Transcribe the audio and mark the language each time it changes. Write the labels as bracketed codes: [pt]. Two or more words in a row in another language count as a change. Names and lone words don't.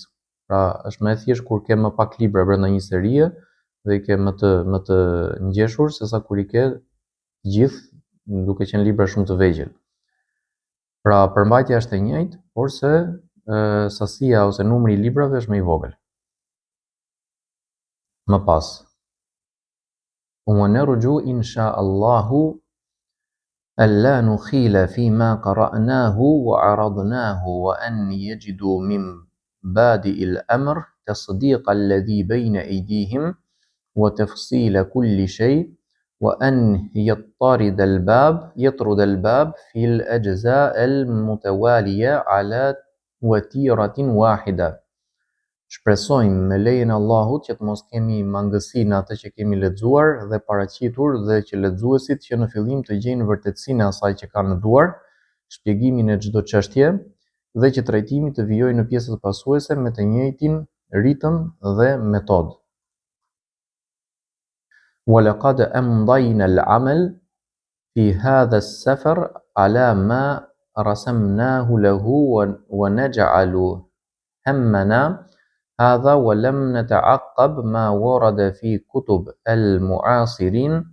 [sq] Pra është më e thjeshtë kur ke më pak libra brenda një serie dhe i ke më të ngjeshur sesa kur i ke të gjithë duke qenë libra shumë të vegjël. Pra përmbajtja është e njëjtë, por se sasia ose numri i librave është më i vogël. Më pas. [ar] ونرجو إن شاء الله ألا نخيل فيما قرأناه وعرضناه وأن يجدوا من بادئ الأمر تصديق الذي بين أيديهم وتفصيل كل شيء وأن يطرد الباب في الأجزاء المتوالية على وتيرة واحدة. [sq] Shpresojmë me lejen e Allahut që të mos kemi mangësi në atë që kemi lexuar dhe paraqitur dhe që lexuesit që në fillim të gjejnë vërtetësinë e asaj që kanë në duar, shpjegimin e çdo çështje dhe që trajtimi të vijojë në pjesët pasuese me të njëjtin ritëm dhe metodë. [ar] ولقد أمضينا العمل في هذا السفر على ما رسمناه له ونجعل همنا هذا ولم نتعقب ما ورد في كتب المعاصرين